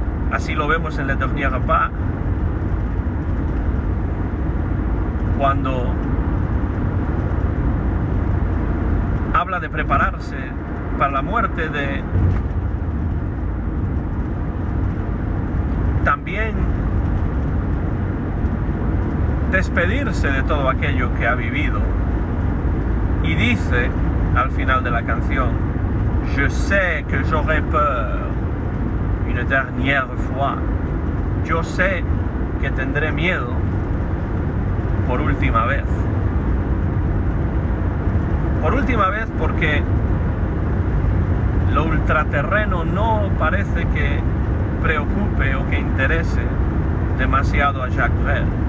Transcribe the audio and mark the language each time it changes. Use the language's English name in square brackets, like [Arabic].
[Spanish] Así lo vemos en Le Dernier Repas, cuando habla de prepararse para la muerte, de también despedirse de todo aquello que ha vivido. Y dice al final de la canción: [French] Je sais que j'aurai peur une dernière fois. [Spanish] Yo sé que tendré miedo por última vez. Por última vez porque lo ultraterreno no parece que preocupe o que interese demasiado a Jacques Brel.